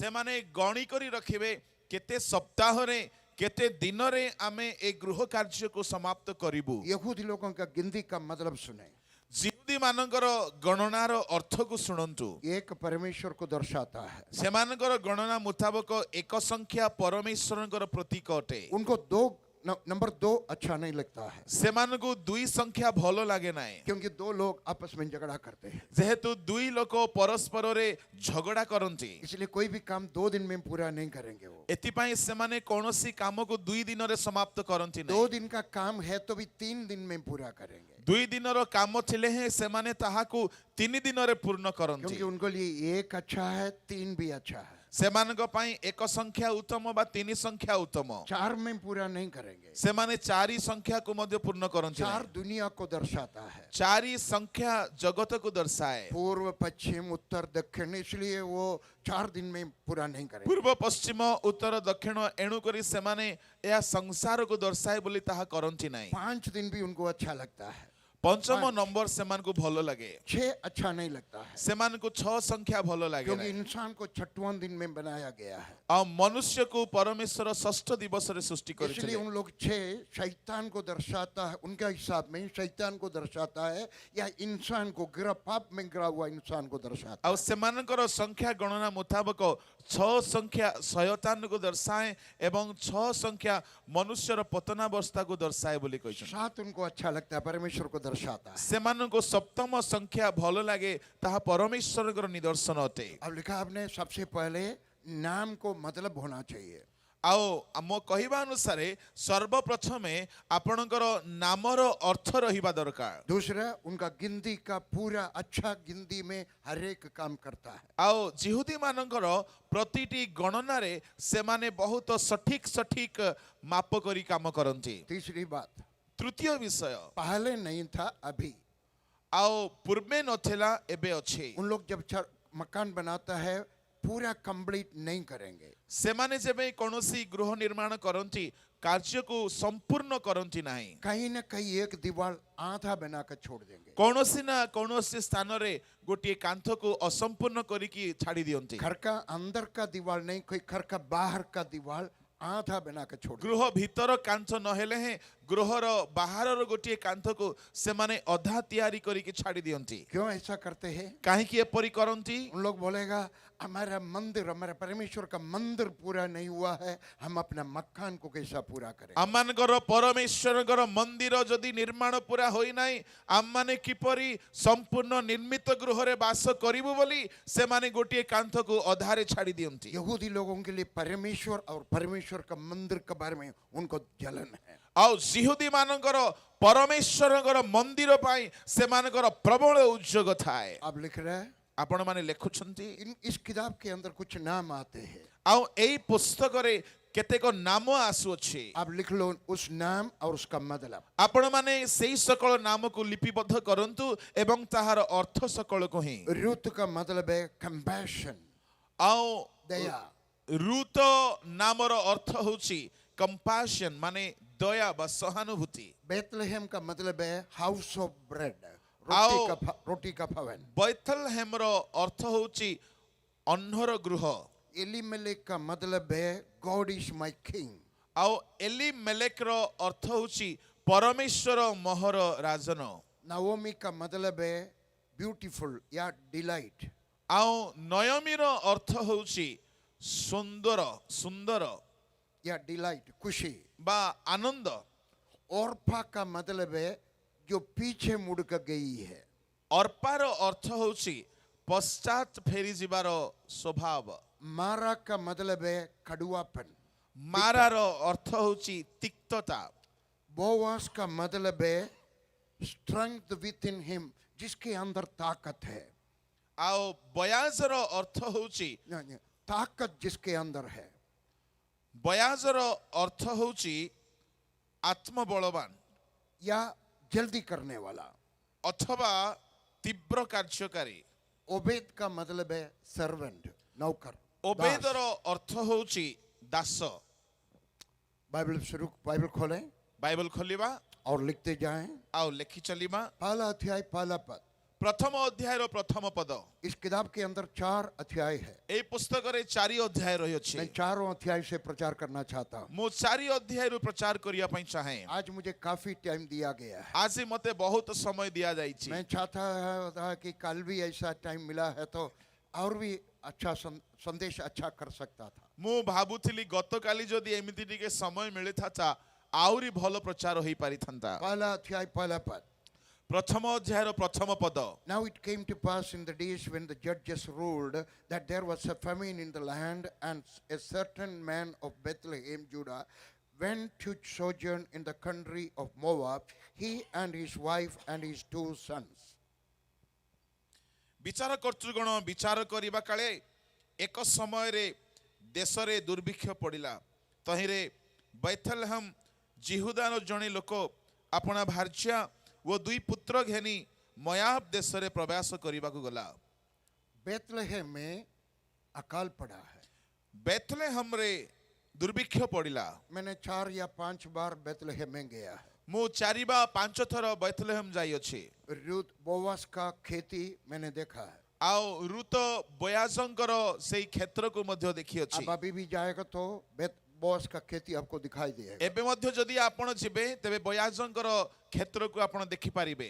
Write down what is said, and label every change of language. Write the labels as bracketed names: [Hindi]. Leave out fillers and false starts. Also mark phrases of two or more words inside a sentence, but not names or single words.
[Odia] ସେ ମାନେ ଗଣି କରି ରଖିବେ କେତେ ସପ୍ତାହ ରେ କେତେ ଦିନ ରେ ଆମେ ଏ ଗୃହ କାର୍ଯ୍ୟ କୋ ସମାପ୍ତ କରିବୁ। [Hindi] यहूदी लोगों का गिनती का मतलब सुने, [Odia] ଜିହୁଦୀ ମାନଙ୍କର ଗଣନାର ଅର୍ଥ କୋ ଶୁଣନ୍ତୁ। [Hindi] एक परमेश्वर को दर्शाता है। [Odia] ସେମାନଙ୍କର ଗଣନା ମୁତାବକ ଏକ ସଂଖ୍ୟା ପରମେଶ୍ୱରଙ୍କର ପ୍ରତୀକ ଅଟେ। [Hindi] उनको दो नंबर 2 अच्छा नहीं लगता है, [Odia] ସେମାନଙ୍କୁ ଦୁଇ ସଂଖ୍ୟା ଭଲ ଲାଗେ ନାହିଁ, [Hindi] क्योंकि 2 लोग आपस में झगड़ा करते हैं, [Odia] ଯେହେତୁ ଦୁଇ ଲୋକ ପରସ୍ପରରେ ଝଗଡ଼ା କରନ୍ତି। [Hindi] इसलिए कोई भी काम 2 दिन में पूरा नहीं करेंगे वो। [Odia] ଏଥିପାଇଁ ସେମାନେ କୌଣସି କାମକୁ 2 ଦିନରେ ସମାପ୍ତ କରନ୍ତି 2 ନାହିଁ। [Hindi] दिन का काम है तो भी 3 दिन में पूरा करेंगे, [Odia] 2 ଦିନର କାମ ଥିଲେ ହିଁ ସେମାନେ ତାହାକୁ 3 ଦିନରେ ପୂର୍ଣ୍ଣ କରନ୍ତି। [Hindi] क्योंकि उनको लिए 1 अच्छा है, 3 भी अच्छा है। [Odia] ସେମାନଙ୍କ ପାଇଁ 1 ସଂଖ୍ୟା ଉତ୍ତମ ବା 3 ସଂଖ୍ୟା ଉତ୍ତମ। [Hindi] 4 में पूरा नहीं करेंगे। [Odia] ସେମାନେ 4 ସଂଖ୍ୟାକୁ ମଧ୍ୟ ପୂର୍ଣ୍ଣ କରନ୍ତି 4 ନାହିଁ। [Hindi] दुनिया को दर्शाता है, [Odia] 4 ସଂଖ୍ୟା ଜଗତକୁ ଦର୍ଶାଏ। [Hindi] पूर्व पश्चिम उत्तर दक्षिण, इसलिए वो 4 दिन में पूरा नहीं करेंगे। [Odia] ପୂର୍ବ ପଶ୍ଚିମ ଉତ୍ତର ଦକ୍ଷିଣ ଏଣୁ କରି ସେମାନେ ଏହା ସଂସାରକୁ ଦର୍ଶାଏ ବୋଲି ତାହା କରନ୍ତି ନାହିଁ। [Hindi] 5 दिन भी उनको अच्छा लगता है, [Odia] ପଞ୍ଚମ ନମ୍ବର ସେମାନଙ୍କୁ ଭଲ ଲାଗେ। [Hindi] 6 अच्छा नहीं लगता है, [Odia] ସେମାନଙ୍କୁ 6 ସଂଖ୍ୟା ଭଲ ଲାଗେ [Hindi] क्योंकि [Odia] ନାହିଁ। [Hindi] इंसान को 6वां दिन में बनाया गया है। [Odia] ଆଉ ମନୁଷ୍ୟକୁ ପରମେଶ୍ୱର ଷଷ୍ଠ ଦିବସରେ ସୃଷ୍ଟି [Hindi] इसलिए [Odia] କରିଥିଲେ। [Hindi] उन लोग 6 शैतान को दर्शाता है, उनके हिसाब में शैतान को दर्शाता है, या इंसान को गिरा पाप में गिरा हुआ इंसान को दर्शाता [Odia] ଆଉ [Hindi] है। [Odia] ସେମାନଙ୍କର ସଂଖ୍ୟା ଗଣନା ମୁତାବକ 6 ସଂଖ୍ୟା ଶୟତାନକୁ ଦର୍ଶାଏ ଏବଂ 6 ସଂଖ୍ୟା ମନୁଷ୍ୟର ପତନାବସ୍ଥାକୁ ଦର୍ଶାଏ ବୋଲି କହିଛନ୍ତି। [Hindi] 7 उनको अच्छा लगता है, परमेश्वर को दर्शाता है। [Odia] ସେମାନଙ୍କୁ ସପ୍ତମ ସଂଖ୍ୟା ଭଲ ଲାଗେ, ତାହା ପରମେଶ୍ୱରଙ୍କର ନିଦର୍ଶନ ଅଟେ। [Hindi] अब लिखा आपने सबसे पहले नाम को मतलब होना चाहिए। [Odia] ଆଉ ଆମ କହିବା ଅନୁସାରେ ସର୍ବପ୍ରଥମେ ଆପଣଙ୍କର ନାମର ଅର୍ଥ ରହିବା ଦରକାର। [Hindi] दूसरा, उनका गिनती का पूरा अच्छा गिनती में हर एक काम करता है। [Odia] ଆଉ ଜିହୁଦୀ ମାନଙ୍କର ପ୍ରତିଟି ଗଣନାରେ ସେମାନେ ବହୁତ ସଠିକ ମାପ କରି କାମ କରନ୍ତି। [Hindi] तीसरी बात, [Odia] ତୃତୀୟ ବିଷୟ, [Hindi] पहले नहीं था, अभी। [Odia] ଆଉ ପୂର୍ବେ ନଥିଲା ଏବେ ଅଛି। [Hindi] उन लोग जब मकान बनाता है पूरा कंप्लीट नहीं करेंगे, [Odia] ସେମାନେ ଯେବେ କୌଣସି ଗୃହ ନିର୍ମାଣ କରନ୍ତି କାର୍ଯ୍ୟକୁ ସମ୍ପୂର୍ଣ୍ଣ କରନ୍ତି ନାହିଁ। [Hindi] कहीं ना कहीं एक दीवार आधा बनाकर छोड़ देंगे। [Odia] କୌଣସି ନା କୌଣସି ସ୍ଥାନରେ ଗୋଟିଏ କାନ୍ଥକୁ ଅସମ୍ପୂର୍ଣ୍ଣ କରିକି ଛାଡ଼ି ଦିଅନ୍ତି। [Hindi] घर का अंदर का दीवार नहीं, कोई घर का बाहर का दीवार आधा बनाकर छोड़ देंगे। [Odia] ଗୃହ ଭିତର କାନ୍ଥ ନହେଲେ ହେଁ ଗୃହର ବାହାରର ଗୋଟିଏ କାନ୍ଥକୁ ସେମାନେ ଅଧା ତିଆରି କରିକି ଛାଡ଼ି ଦିଅନ୍ତି। [Hindi] क्यों ऐसा करते हैं? [Odia] କାହିଁକି ଏପରି କରନ୍ତି? [Hindi] उन लोग बोलेगा हमारा मंदिर, हमारा परमेश्वर का मंदिर पूरा नहीं हुआ है, हम अपना मकान को कैसा पूरा करें? [Odia] ଆମମାନଙ୍କର ପରମେଶ୍ୱରଙ୍କର ମନ୍ଦିର ଯଦି ନିର୍ମାଣ ପୁରା ହୋଇନାହିଁ, ଆମମାନେ କିପରି ସମ୍ପୂର୍ଣ୍ଣ ନିର୍ମିତ ଗୃହରେ ବାସ କରିବୁ ବୋଲି ସେମାନେ ଗୋଟିଏ କାନ୍ଥକୁ ଅଧାରେ ଛାଡ଼ି ଦିଅନ୍ତି। [Hindi] यहूदी लोगों के लिए परमेश्वर और परमेश्वर का मंदिर के बारे में उनको जलन है। [Odia] ଆଉ ଜିହୁଦୀ ମାନଙ୍କର ପରମେଶ୍ୱରଙ୍କର ମନ୍ଦିର ପାଇଁ ସେମାନଙ୍କର ପ୍ରବଳ ଉଦ୍ଯୋଗ ଥାଏ। [Hindi] अब लिख रहा है, [Odia] ଆପଣମାନେ ଲେଖୁଛନ୍ତି। [Hindi] इस किताब के अंदर कुछ नाम आते हैं, [Odia] ଆଉ ଏଇ ପୁସ୍ତକରେ କେତେକ ନାମ ଆସୁଅଛି। [Hindi] आप लिख लो उस नाम और उसका मतलब। [Odia] ଆପଣମାନେ ସେଇ ସକଳ ନାମକୁ ଲିପିବଦ୍ଧ କରନ୍ତୁ ଏବଂ ତାହାର ଅର୍ଥ ସକଳକୁ ହିଁ। [Hindi] रूत का मतलब है कंपैशन, [Odia] ଆଉ [Hindi] दया। [Odia] ରୁତ ନାମର ଅର୍ଥ ହେଉଛି କମ୍ପାସନ, ମାନେ ଦୟା ବା ସହାନୁଭୂତି। [Hindi] बेथलेहेम का मतलब है [English] house of bread, [Hindi] आओ। रोटी का भवन। [Odia] ବୈଥଲହେମର ଅର୍ଥ ହେଉଛି ଅନ୍ନର ଗୃହ। [Hindi] एलीमेलेक का मतलब है [English] God is my king. [Odia] ଆଉ ଏଲିମେଲେକର ଅର୍ଥ ହେଉଛି ପରମେଶ୍ୱର ମୋହର ରାଜନ। [Hindi] नाओमी का मतलब है ब्यूटीफुल या डिलाइट। [Odia] ଆଉ ନୟମୀର ଅର୍ଥ ହେଉଛି ସୁନ୍ଦର [Hindi] या डिलाइट, खुशी। [Odia] ବା ଆନନ୍ଦ। [Hindi] ओरफा का मतलब है जो पीछे मुड़ कर गई है। [Odia] ଅର୍ପାର ଅର୍ଥ ହେଉଛି ପଶ୍ଚାତ ଫେରି ଯିବାର ସ୍ୱଭାବ। [Hindi] मारा का मतलब है कड़ुआपन। [Odia] ମାରାର ଅର୍ଥ ହେଉଛି ତିକ୍ତତା। [Hindi] बोवास का मतलब है [English] strength with in him, [Hindi] जिसके अंदर ताकत है। [Odia] ଆଉ ବୟାଜର ଅର୍ଥ ହେଉଛି [Hindi] ताकत जिसके अंदर है। [Odia] ବୟାଜର ଅର୍ଥ ହେଉଛି ଆତ୍ମବଳବାନ [Hindi] या जल्दी करने वाला। [Odia] ଅଥବା ତୀବ୍ର କାର୍ଯ୍ୟକାରୀ। [Hindi] ओबेद का मतलब है सर्वेंट, नौकर। [Odia] ଓବେଦର ଅର୍ଥ ହେଉଛି ଦାସ। [Hindi] बाइबल खोलें [Odia] ବାଇବଲ ଖୋଲିବା [Hindi] और लिखते जाएं। [Odia] ଆଉ ଲେଖି ଚାଲିବା। [Hindi] पहला अध्याय पहला पद। [Odia] ପ୍ରଥମ ଅଧ୍ୟାୟର ପ୍ରଥମ ପଦ। [Hindi] इस किताब के अंदर 4 अध्याय है। [Odia] ଏଇ ପୁସ୍ତକରେ 4 ଅଧ୍ୟାୟ ରହିଅଛି। [Hindi] मैं 4 अध्याय से प्रचार करना चाहता हूँ। [Odia] ମୁଁ 4 ଅଧ୍ୟାୟରୁ ପ୍ରଚାର କରିବା ପାଇଁ ଚାହେଁ। [Hindi] आज मुझे काफी टाइम दिया गया है। [Odia] ଆଜି ମତେ ବହୁତ ସମୟ ଦିଆଯାଇଛି। [Hindi] मैं चाहता था कि कल भी ऐसा टाइम मिला है तो और भी अच्छा संदेश अच्छा कर सकता था। [Odia] ମୁଁ ଭାବୁଥିଲି ଗତକାଲି ଯଦି ଏମିତି ଟିକେ ସମୟ ମିଳିଥାନ୍ତା ଆହୁରି ଭଲ ପ୍ରଚାର ହୋଇ ପାରିଥାନ୍ତା। [Hindi] पहला अध्याय पहला पद। [Odia] ପ୍ରଥମ ଅଧ୍ୟାୟର ପ୍ରଥମ ପଦ। [English] Now it came to pass in the days when the judges ruled that there was a famine in the land, and a certain man of Bethlehem, Judah, went to sojourn in the country of Moab, he and his wife and his 2 sons. [Odia] ବିଚାର କର୍ତ୍ତୃଗଣ ବିଚାର କରିବା କାଳେ ଏକ ସମୟରେ ଦେଶରେ ଦୁର୍ଭିକ୍ଷ ପଡ଼ିଲା। ତହିଁରେ ବୈଥଲେହମ ଜିହୁଦାର ଜଣେ ଲୋକ ଆପଣା ଭାର୍ଯ୍ୟା ଓ 2 ପୁତ୍ର ଘେନି ମୋଆବ ଦେଶରେ ପ୍ରବେଶ କରିବାକୁ ଗଲା। [Hindi] बेथलेहेम में अकाल पड़ा है। [Odia] ବେଥଲେହମରେ ଦୁର୍ଭିକ୍ଷ ପଡ଼ିଲା। [Hindi] मैंने 4 या 5 बार बेथलेहेम में गया है। [Odia] ମୁଁ 4 ବା 5 ଥର ବେଥଲେହମ ଯାଇଅଛି। [Hindi] रूत बोवास का खेती मैंने देखा है। [Odia] ଆଉ ରୁତ ବୋୟାଜଙ୍କର ସେଇ କ୍ଷେତ୍ରକୁ ମଧ୍ୟ ଦେଖିଅଛି। [Hindi] अब अभी भी जाएगा तो बोवास का खेती आपको दिखाई देगा। [Odia] ଏବେ ମଧ୍ୟ ଯଦି ଆପଣ ଯିବେ ତେବେ ବୋୟାଜଙ୍କର କ୍ଷେତ୍ରକୁ ଆପଣ ଦେଖିପାରିବେ।